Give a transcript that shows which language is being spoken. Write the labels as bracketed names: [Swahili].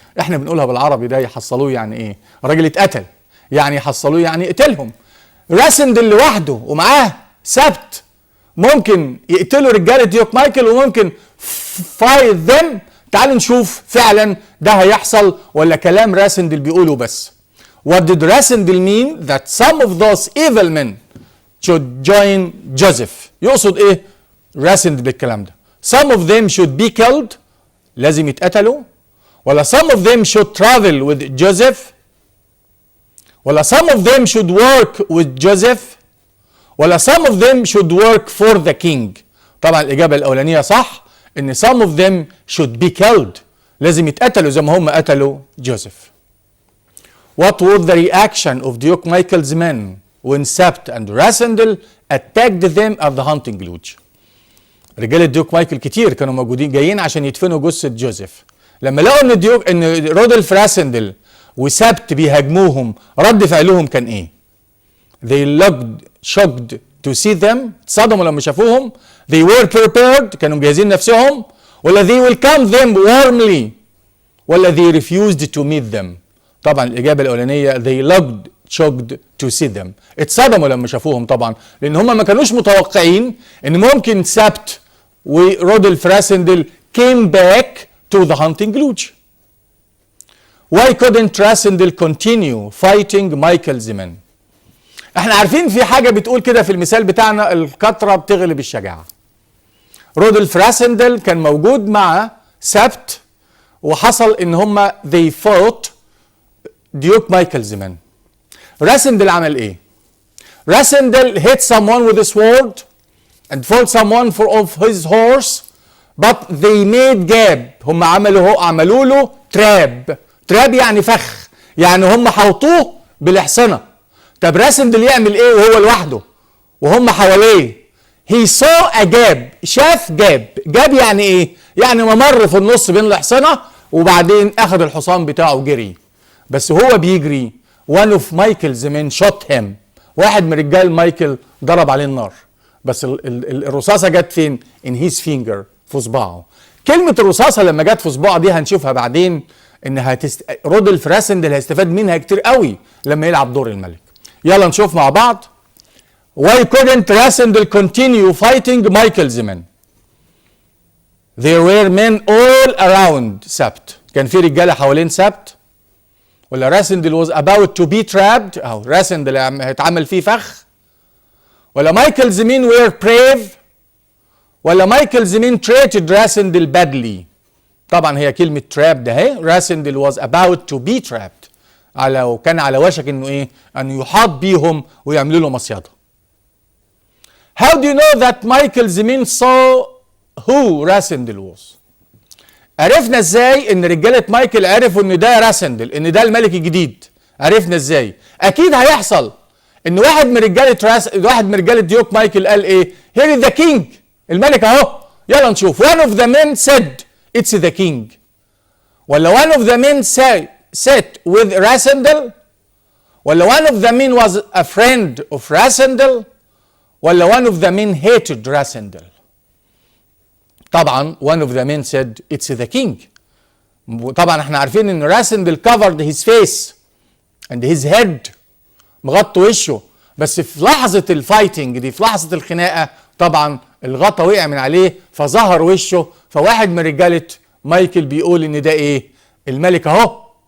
[Arabic] احنا بنقولها بالعربي ده يحصلوه يعني ايه؟ راجل اتقتل، يعني يحصلوه يعني اقتلهم. راسندل لوحده ومعاه سبت ممكن يقتلوا رجاله ديوك مايكل وممكن فايت ذم. تعالوا نشوف فعلا ده هيحصل ولا كلام راسندل بيقوله بس. [English] What did Rasindel mean that some of those evil men should join Joseph؟ [Arabic] يقصد ايه راسندل بالكلام ده؟ [English] Some of them should be killed، [Arabic] لازم يتقتلوا، [English] ولا some of them should travel with Joseph، ولا some of them should work with Joseph، ولا some of them should work for the king؟ [Arabic] طبعا الإجابة الأولانية صح، إن [English] some of them should be killed، [Arabic] لازم يتقتلوا زي ما هم قتلوا جوزيف. [English] What was the reaction of Duke Michael's men when Sept and Rasindel attacked them at the hunting lodge؟ [Arabic] رجال ديوك مايكل كتير كانوا موجودين جايين عشان يدفنوا جثة جوزيف. لما لقوا ان رودولف راسندل وسبت بيهاجموهم رد فعلهم كان ايه؟ [English] They looked shocked to see them، [Arabic] اتصدموا لما شافوهم. [English] They were prepared، [Arabic] كانوا مجهزين نفسهم، [English] ولا they welcomed them warmly، ولا they refused to meet them؟ [Arabic] طبعا الإجابة الأولانية [English] they looked shocked to see them، [Arabic] اتصدموا لما شافوهم طبعا، لأن هم ما كانوش متوقعين إن ممكن سبت ورودولف راسندل [English] came back to the hunting lodge. Why couldn't Rasindel continue fighting Michael's men؟ [Arabic] احنا عارفين في حاجة بتقول كده في المثال بتاعنا، الكثرة بتغلب الشجاعة. رودولف راسندل كان موجود مع سبت وحصل ان هم [English] they fought [Arabic] ديوك مايكلز مان. راسندل عمل ايه؟ [English] Rasindel hit someone with a sword and fought someone for off his horse but they made gap. [Arabic] هم عملوا له تراب يعني فخ، يعني هم حوطوه بالاحصنه. طب راسندل يعمل ايه وهو لوحده وهم حواليه؟ [English] he saw a gap، [Arabic] شاف جاب يعني ايه؟ يعني ممر في النص بين الاحصنه وبعدين اخذ الحصان بتاعه وجري. بس هو بيجري [English] one of Michael's men shot him، [Arabic] واحد من رجال مايكل ضرب عليه النار، بس الرصاصه جت فين؟ [English] in his finger، [Arabic] في صباعه. كلمه الرصاصه لما جت في صباعه دي هنشوفها بعدين انها رودولف راسندل هيستفاد منها كتير قوي لما يلعب دور الملك. يلا نشوف مع بعض. [English] Why couldn't Rasindel continue fighting Michael's men؟ There were men all around سبت، [Arabic] كان في رجاله حوالين سبت، [English] ولا Rasindel was about to be trapped، [Arabic] او راسندل هيتعمل فيه فخ، [English] ولا Michael's men were brave، [Arabic] ولا [English] Michael's men treated Rasindel badly؟ [Arabic] طبعا هي كلمه trap ده اهي، راسندل [English] was about to be trapped، [Arabic] وكان على وشك انه ايه؟ ان يحاط بيهم ويعملوا له مصيده. [English] How do you know that Michael's men saw who Rasindel was؟ [Arabic] عرفنا ازاي ان رجاله مايكل عرفوا ان ده راسندل، ان ده الملك الجديد؟ عرفنا ازاي؟ اكيد هيحصل ان واحد من رجاله ديوك مايكل قال ايه؟ [English] here is the king، [Arabic] الملك اهو. يلا نشوف. [English] one of the men said it's the king، ولا one of the men sat with Rasindel، ولا one of the men was a friend of Rasindel، ولا one of the men hated Rasindel؟ طبعا one of the men said it's the king. [Arabic] طبعا احنا عارفين ان راسندل [English] covered his face and his head، [Arabic] مغطى وشه، بس في لحظة الفايتنج دي، في لحظة الخناقة طبعا الغطا وقع من عليه فظهر وشه، فواحد من رجالة مايكل بيقول ان ده ايه؟ الملك اهو.